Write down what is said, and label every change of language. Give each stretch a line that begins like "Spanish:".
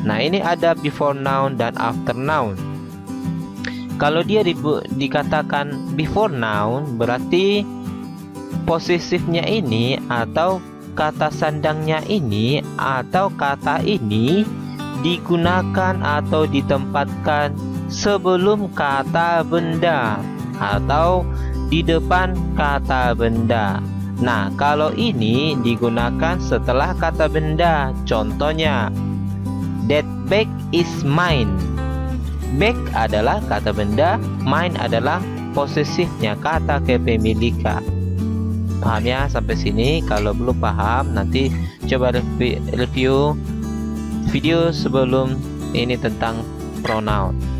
Indonesian: Nah, ini ada before noun dan after noun. Kalau dia dikatakan before noun, berarti posesifnya ini atau kata sandangnya ini atau kata ini digunakan atau ditempatkan sebelum kata benda atau di depan kata benda. Nah, kalau ini digunakan setelah kata benda.
English: Contohnya, that bag is mine.
Indonesian: Bag adalah kata benda, mine adalah posesifnya, kata kepemilikan. Paham ya sampai sini? Kalau belum paham, nanti coba review video sebelum ini tentang pronoun.